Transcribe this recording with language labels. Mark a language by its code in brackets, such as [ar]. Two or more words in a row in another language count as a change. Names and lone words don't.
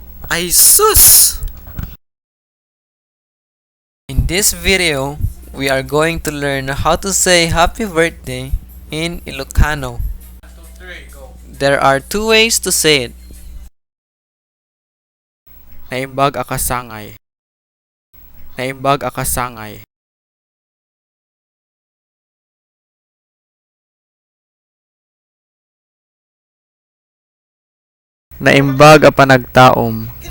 [en] Ay sus! In this video, we are going to learn how to say happy birthday in Ilocano. There are two ways to say it. [ilo] Naimbag akasangay. Naimbag akasangay. Naimbag a panagtaom.